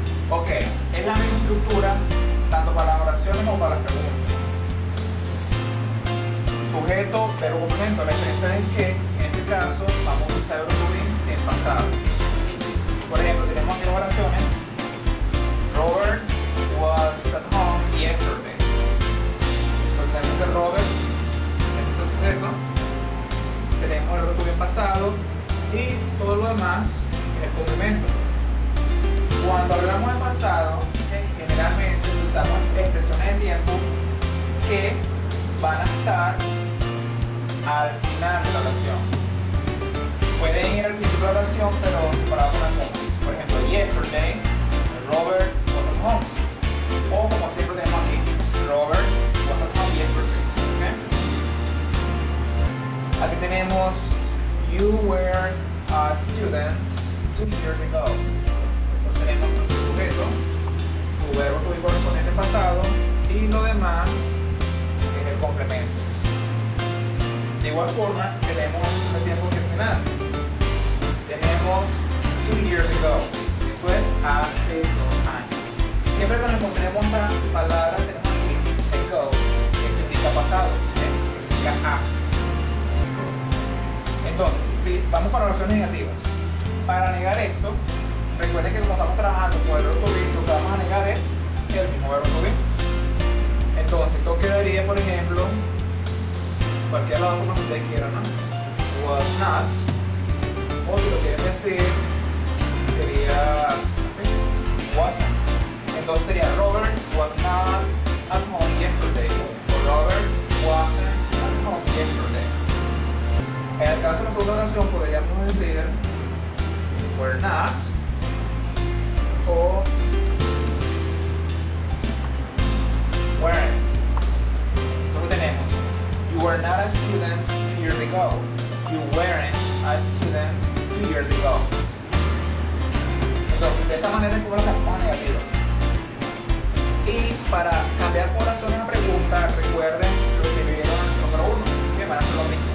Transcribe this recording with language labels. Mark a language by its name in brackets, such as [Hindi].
[Spanish] Ok, es la misma estructura tanto para las oraciones como para las preguntas. Sujeto, verbo, complemento. La diferencia es que en este caso vamos a utilizar el verbo to be en pasado. Por ejemplo, tenemos aquí las oraciones. [English] Robert was at home yesterday. [Spanish] Entonces tenemos que Robert, tenemos el sujeto, tenemos el verbo to be en pasado y todo lo demás el complemento. Cuando hablamos de pasado, generalmente usamos expresiones de tiempo que van a estar al final de la oración. Pueden ir al principio de la oración, pero separados por las comas. Por ejemplo, [English] yesterday, Robert was at home. [Spanish] O como siempre tenemos aquí, [English] Robert was at home yesterday. ¿Okay? [Spanish] Aquí tenemos [English] you were a student 2 years ago. [Spanish] Entonces tenemos nuestro sujeto, su verbo to be correspondiente pasado y lo demás es el complemento. De igual forma tenemos el tiempo final. Tenemos 2 years ago. Eso es hace 2 años. Siempre que nos encontremos esta palabra tenemos aquí ago, que significa pasado, significa hace. Entonces, si vamos para oraciones negativas. Para negar esto, recuerden que como estamos trabajando con el verbo to be, lo que vamos a negar es el mismo verbo to be. Entonces, esto quedaría, por ejemplo, cualquier lado como ustedes quieran, ¿no? [English] Was not. [Spanish] O si lo quieren decir, sería ¿sí? [English] Wasn't. [Spanish] Entonces sería [English] Robert was not at home yesterday. O Robert wasn't at home yesterday. [Spanish] En el caso de la segunda oración podríamos decir [English] were not [Spanish] o [English] weren't. [Spanish] Entonces tenemos [English] you were not a student 2 years ago. You weren't a student 2 years ago. [Spanish] Entonces de esa manera es como la forma negativa. Y para cambiar por oraciones a pregunta, recuerden lo que vivieron en el número 1, que van a hacer lo mismo.